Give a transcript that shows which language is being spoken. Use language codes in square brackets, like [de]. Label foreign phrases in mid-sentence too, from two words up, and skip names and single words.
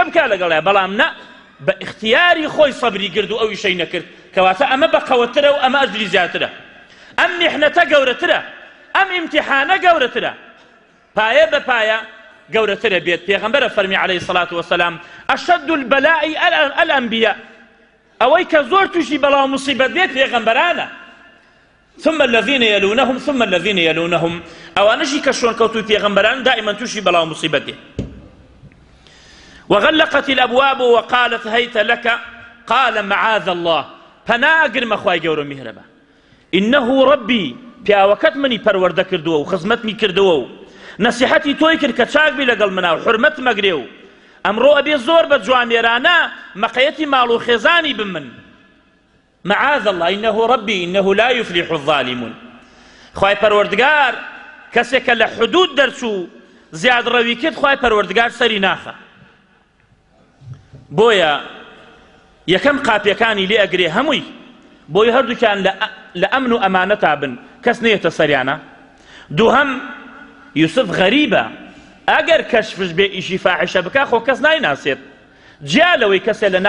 [ckb] بکە لەگەڵێ بەڵام نە بە ئیختیاری خۆی سەبری کرد و ئەو ئیشەی نەکرد کەواتە ئەمە بەقەوەترە و ئەمە ئەجری زیاترە ئەم میحنەتە گەورەترە ئەم ئیمتیحانە گەورەترە پایە بە پایە گەورەترە بێت پێغەمبەرە فەرمی [ar] عەلەیهی سەڵات وەسەلام ئەشەد البەلاء الأنبیاء [ckb] ئەوەی کە زۆر تووشی بەڵاو موسیبەت بێت پێغەمبەرانە [ar] ثم الذين يلونهم ثم الذين يلونهم [ckb] ئەوانەشی کە شۆن کەوتوی پێغەمبەران دائما تووشی بەڵاو موسیبەت بێت [ar] وغلقت الأبواب وقالت هيت لك قال معاذ الله [ckb] پەناگرمە خوای گەورە میهرەبە [ar] إنه ربي [ckb] پیاوەکەت منی پەروەردە کردووە و خزمەتمی کردووە و نەسیحەتی تۆی کرد کە چاک بی لەگەڵ منە و حورمەت مەگرێ و ئەمڕۆ ئەبێ زۆر بە جوامێرانە مەقەیەتی ماڵ و خێزانی بمن [ar] معاذ الله إنه ربي إنه لا يفلح الظالمون [ckb] خوای پەروەردگار کەسێکە لە حدود دەرچوو زیاد ڕەوی کرد خوای پەروەردگار سەری ناخە بۆیە یەکەم قاپیەکانی لێ ئەگرێ هەمووی بۆی هەردووکیان لە ئەمن و ئەمانەتا بن کەس نێتە سەریانە دووهەم یوسف غەریبە ئەگەر کەشفش بێ ئیشی فاحشە بکە خۆ کەس نایناسێت جیا لەوەی کەسێ لە